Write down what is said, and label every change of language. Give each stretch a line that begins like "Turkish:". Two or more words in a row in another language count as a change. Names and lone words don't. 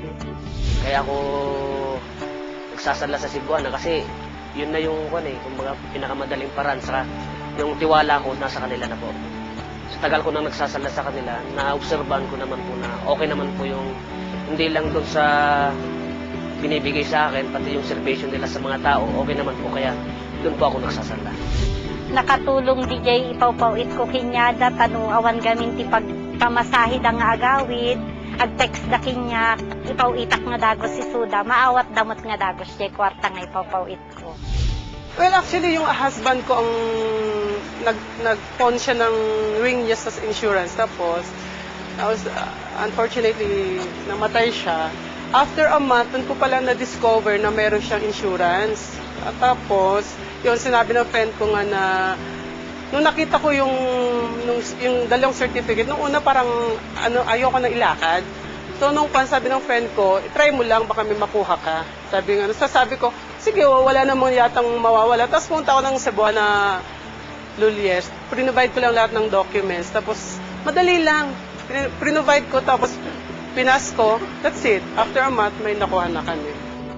Filipino: Kaya ako nagsasadla sa Cebuana kasi yun na yung kumbaga pinakamadaling paraan sa yung tiwala ko nasa kanila na po. Sa tagal ko nang nagsasala sa kanila, na-obserbahan ko naman po na okay naman po yung hindi lang doon sa binibigay sa akin, pati yung servisyo nila sa mga tao, okay naman po kaya doon po ako nagsasala.
Iloko: Nakatulong DJ ipawpawit ko kinyada, tanuawan gamin ti pagkamasahid ang agawid, ag-text da kinyak, ipawitak nga dagos si Suda, maawat damot nga dagos jay kwarta nga ipawpawit ko.
English: Well, actually,
Filipino: yung husband ko ang nag-phone siya ng ring niya sa insurance. Tapos, unfortunately, namatay siya.
English: After a month,
Filipino: dun ko pala na-discover na meron siyang insurance. At tapos, yun, sinabi ng friend ko nga na, nung nakita ko yung dalawang certificate, nung una parang, ayoko na ilakad. So, nung sabi ng friend ko, try mo lang, baka may makuha ka. Sabi ko, sige, wala namang yatang mawawala. Tapos punta ako ng Cebuana Luwilier. Pre-provide ko lang lahat ng documents. Tapos, madali lang. Pre-provide ko, tapos pinas ko.
English: That's it. After a month,
Filipino: may nakuha na kami.